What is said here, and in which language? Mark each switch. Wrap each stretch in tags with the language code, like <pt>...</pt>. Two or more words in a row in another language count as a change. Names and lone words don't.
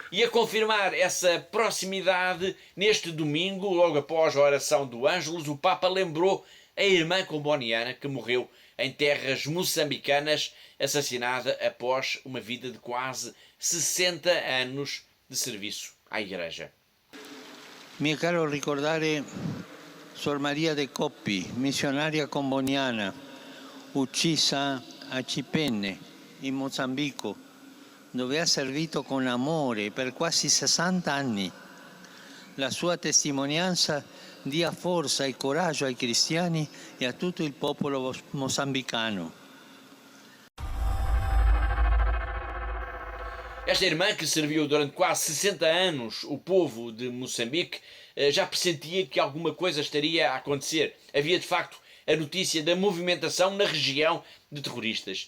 <pt>E a confirmar essa proximidade, neste domingo, logo após a oração do Ângelus, o Papa lembrou a irmã comboniana que morreu em terras moçambicanas, assassinada após uma vida de quase 60 anos de serviço à Igreja.</pt> <it>Mi è caro ricordare Sor Maria de Coppi, missionaria comboniana, uccisa a Chipene, in Mozambico, dove ha servito con amore per quasi 60 anni. La sua testimonianza dia forza e coraggio ai cristiani e a tutto il popolo moçambicano.</it> <pt>Esta irmã, que serviu durante quase 60 anos o povo de Moçambique, já pressentia que alguma coisa estaria a acontecer. Havia, de facto, a notícia da movimentação na região de terroristas.</pt>